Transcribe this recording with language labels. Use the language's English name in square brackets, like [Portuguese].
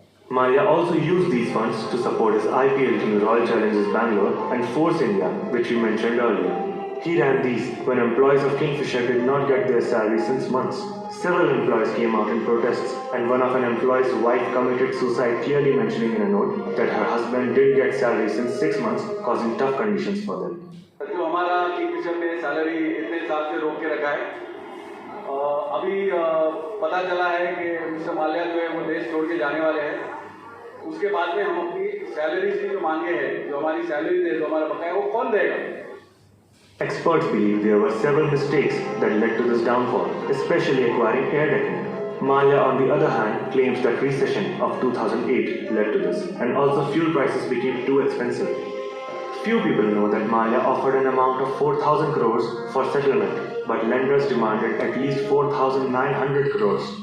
[English] Malia also used these funds to support his IPL team Royal Challengers Bangalore and Force India, which we mentioned earlier. He ran these when employees of Kingfisher did not get their salary since months. Several employees came out in protests, and one of an employee's wife committed suicide, clearly mentioning in a note that her husband didn't get salary since 6 months, causing tough conditions for them. [Hindi] जो हमारा Kingfisher ने salary इतने हिसाब से रोक के रखा है, अभी पता चला है कि मिस्टर माल्या जो है वो देश छोड़ के जाने वाले हैं. उसके बाद में हम अपनी सैलरी की जो मांगे हैं, जो हमारी सैलरी दे, जो हमारा बकाया, वो कौन देगा? [English] Experts believe there were several mistakes that led to this downfall, especially acquiring air decking. Malia, on the other hand, claims that recession of 2008 led to this, and also fuel prices became too expensive. Few people know that Malia offered an amount of 4,000 crores for settlement, but lenders demanded at least 4,900 crores.